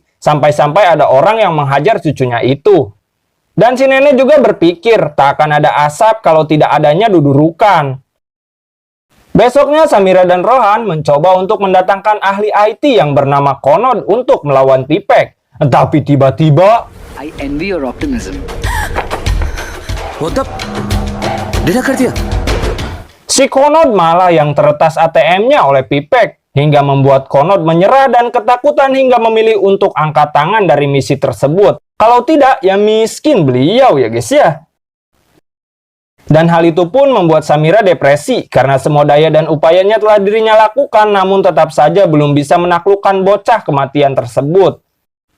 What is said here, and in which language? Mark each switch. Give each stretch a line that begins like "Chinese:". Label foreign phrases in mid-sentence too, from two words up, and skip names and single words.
Indonesian: Sampai-sampai ada orang yang menghajar cucunya itu. Dan si nenek juga berpikir tak akan ada asap kalau tidak adanya dudurukan. Besoknya Samira dan Rohan mencoba untuk mendatangkan ahli IT yang bernama Konod untuk melawan Pipek. Tapi tiba-tiba
English: I envy your optimism.
Hindi: वो तब डिलीट कर दिया.
Indonesian: si Konod malah yang teretas ATM-nya oleh Pipek hingga membuat Konod menyerah dan ketakutan hingga memilih untuk angkat tangan dari misi tersebut. Kalau tidak ya miskin beliau ya guys ya. Dan hal itu pun membuat Samira depresi karena semua daya dan upayanya telah dirinya lakukan namun tetap saja belum bisa menaklukkan bocah kematian tersebut.